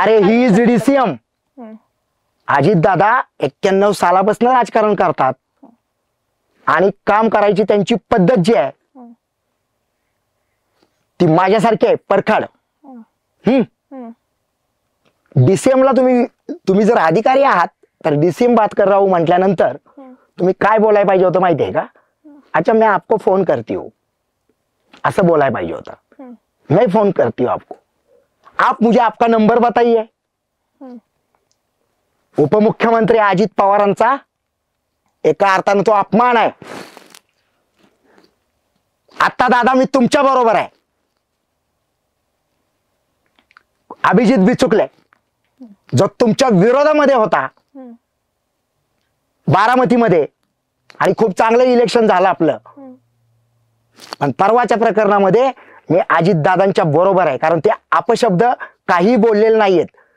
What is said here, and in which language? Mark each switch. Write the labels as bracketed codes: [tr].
[mr] अरे [en] He is DCM. [mr] Ajit Dada 91 सालापासून राजकारण करतात, आणि काम करायची त्यांची पद्धत जी आहे ती माझ्यासारखी आहे, परखाड. DCM ला तुम्ही जर अधिकारी आहात तर [hi] DCM बात कर रहा हूं [mr] म्हटल्यानंतर तुम्ही काय बोलायला पाहिजे होतं माहितीये का? [hi] अच्छा मैं आपको फोन करती हूँ [mr] असं बोलायला पाहिजे होतं. [hi] मैं फोन करती हूँ आपको, आप मुझे आपका नंबर बताइए. [mr] उपमुख्यमंत्री अजित पवारांचा एका अर्थानं तो अपमान आहे. आता दादा मी तुमच्या बरोबर आहे. अभिजित बिचुकले जो तुमच्या विरोधामध्ये होता बारामतीमध्ये, आणि खूप चांगलं इलेक्शन झालं आपलं, पण परवाच्या प्रकरणामध्ये मी अजित दादांच्या बरोबर आहे, कारण ते अपशब्द काही बोललेले नाहीयेत.